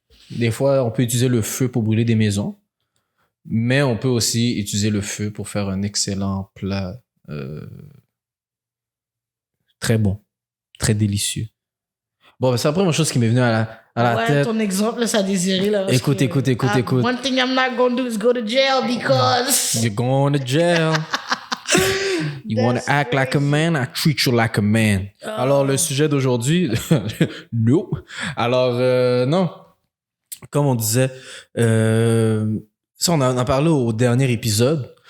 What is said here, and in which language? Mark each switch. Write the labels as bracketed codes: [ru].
[fr] Des fois, on peut utiliser le feu pour brûler des maisons, mais on peut aussi utiliser le feu pour faire un excellent plat très bon, très délicieux. Bon, c'est la première chose qui m'est venue à la tête. Ton exemple, là, ça désirait, là. Écoute. [en] One thing I'm not gonna do is go to jail because... You're going to jail. You want to act like a man, I treat you like a man. [fr] Alors, le sujet d'aujourd'hui, no. Alors, non. Comme on disait, ça, on a parlé au dernier épisode.